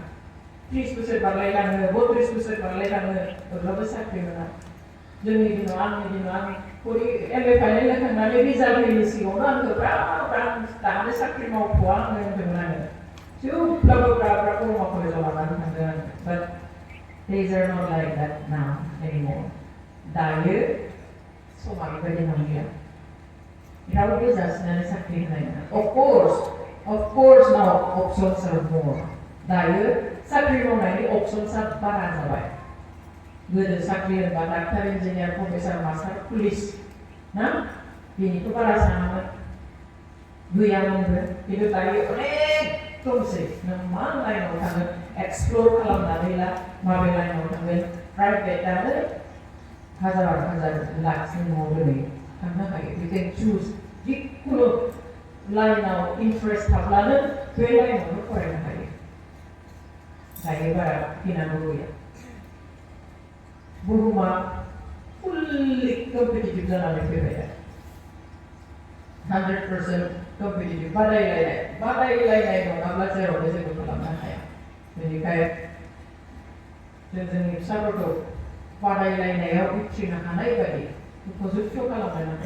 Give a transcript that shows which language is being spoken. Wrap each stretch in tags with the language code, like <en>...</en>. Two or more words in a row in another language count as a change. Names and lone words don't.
<brx>30 बोसोर बारलायलाङो 32 बोसोर बारलायलाङो अब्लाबो साख्रि मोना जोंनि दिनाव आंनि दिनाव आं एम ए फाइनेल होखांनानै रिजाल्ट होयैनि सिगाङावनो आंखौ दानो साख्रि मावथ'आ आङो होनदोंमोन आङो थेवब्लाबो ब्रा बरमा कलेजाव लानानै थांदों आङो बाट</brx> <en>days are not like that now anymore</en> <brx>दायो समा बेबायदि नंलिया रावबो जासिनानै साख्रि होनाय नङा</brx> <en>of course now options are more</en> <brx>दायो साख्रि मावनायनि optionsआ बारा जाबाय गोदो साख्रि होनबा डाक्टार इन्जिनियार प्रफेसर मास्टार पुलिस ना बेनिखौ बारा सानामोन गैयामोनबो खिन्थु दायो अनेक दंसै नों मा लाइनाव थांगोन एक्सप्लर खालामनानै ला माबे लाइनाव थांगोन प्राइभेटआनो हाजार लाखनि न'आव दिनै थांनो हायो</brx> <en>you can choose</en> <brx>जिखुनु लाइनाव इन्टारेस्ट थाब्लानो बे लाइनावनो फरायनो हायो दायो बारा गिनांगौ गैया बुहुमा</brx> <en>fully competitive</en> <brx>जानानै फैबाय 100% कम्पिटिटिभ बादायलायनाय नङाब्ला जेरावबो जेबो खालामनो हाया बेनिखायनो जों जोंनि फिसाफोरखौ बादायलायनायाव उथ्रिनो हानाय बायदि उपजुक्त खालामनो नांगोन</brx>